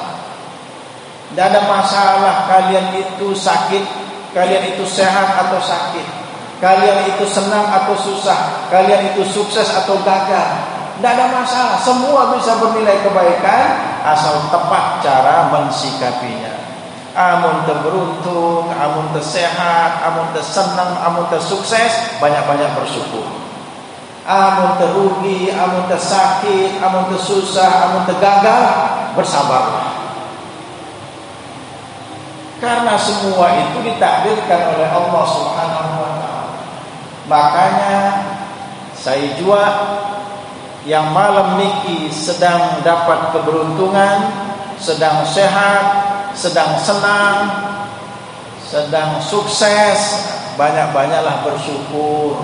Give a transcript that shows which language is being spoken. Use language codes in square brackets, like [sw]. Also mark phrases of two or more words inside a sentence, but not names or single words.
[id] Tidak ada masalah kalian itu sakit, kalian itu sehat atau sakit, kalian itu senang atau susah, kalian itu sukses atau gagal. Tidak ada masalah, semua bisa bernilai kebaikan asal tepat cara mensikapinya. [bjn] Amun terberuntung, amun tersehat, amun tersenang, amun tersukses, [id] banyak-banyak bersyukur. [bjn] Amun terugi, amun tersakit, amun tersusah, amun tergagal, [id] bersabarlah. Karena semua itu ditakdirkan oleh Allah [ar] سبحانه و تعالى. [id] Makanya saya jua yang malam niki sedang dapat keberuntungan, sedang sehat, sedang senang, sedang sukses, banyak-banyaklah bersyukur.